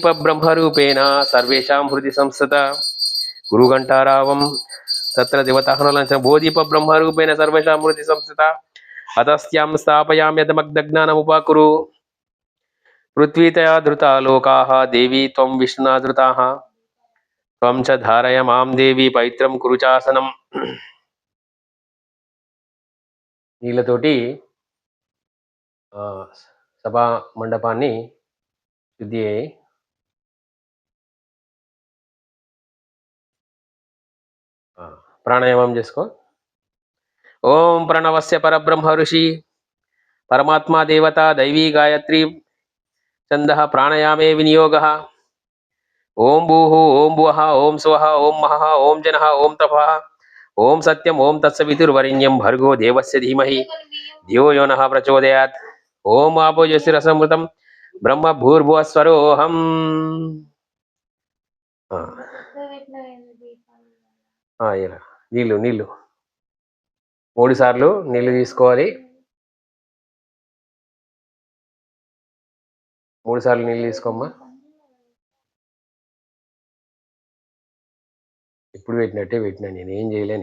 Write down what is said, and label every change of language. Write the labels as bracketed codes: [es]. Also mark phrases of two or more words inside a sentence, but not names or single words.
[sa] ब्रह्मरूपेण सर्वेषां हृदि संस्थिता कुरु घण्टारावं तत्र देवताहुनलाञ्छनं बोधिप ब्रह्मरूपेण सर्वेषां हृदि संस्थिता अतस्यां स्थापयाम्यदमग्धज्ञानमुपाकुरु पृथ्वीतया धृता लोकाः देवी त्वं विष्णुना धृताः त्वं च धारय मां देवी पवित्रं कुरु चासनं। [te] నీళ్ళతోటి సభా మండపాన్ని శుద్ధి ప్రాణాయామం చేసుకో। [sa] ఓం ప్రణవస్య పరబ్రహ్మ ఋషి परमात्मा देवता दैवी गायत्री छन्दः प्राणायामे विनियोगः। ओं भूः ओं भुवः ओं स्वः ओं महः ओं जनः ओं तपः ओं सत्यं ओं तत्सवितुर्वरेण्यं भर्गो देवस्य धीमहि धियो यो नः प्रचोदयात्। ओं आपो ज्योतिरसमृतं ब्रह्म भूर्भुवः स्वरोऽहम्। [te] ఇలా నీళ్ళు 3 సార్లు నీళ్ళు తీసుకోవాలి। 3 సార్లు నీళ్ళు తీసుకోమ్మా। ఇప్పుడు పెట్టినట్టే పెట్టినా, నేను ఏం చేయలేను।